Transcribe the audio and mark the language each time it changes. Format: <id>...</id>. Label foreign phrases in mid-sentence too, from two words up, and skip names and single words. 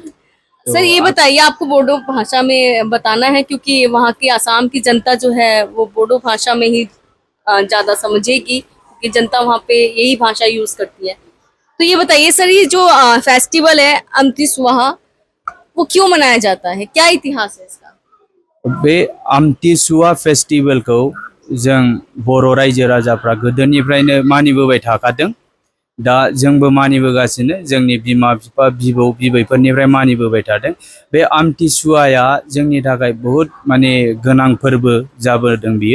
<hi>सर, ये बताइए, आपको बोडो भाषा में बताना है क्योंकि वहाँ की आसाम की जनता जो है वो बोडो भाषा में ही ज्यादा समझेगी, क्योंकि जनता वहाँ पे यही भाषा यूज करती है। तो ये बताइए सर, ये जो फेस्टिवल है अमती सुहा, वो क्यों मनाया जाता है, क्या इतिहास है इसका?</hi> <brx>बे आमथिसुवा फेस्टिवलखौ जों बर' रायजो राजाफ्रा गोदोनिफ्रायनो मानिबोबाय थाखादों। दा जोंबो मानिबोगासिनो, जोंनि बिमा बिफा बिबौ बिबैफोरनिफ्राय मानिबोबाय थादों। बे आमथिसुवाया जोंनि थाखाय बहुत माने गोनां फोरबो जाबोदों बियो।</brx>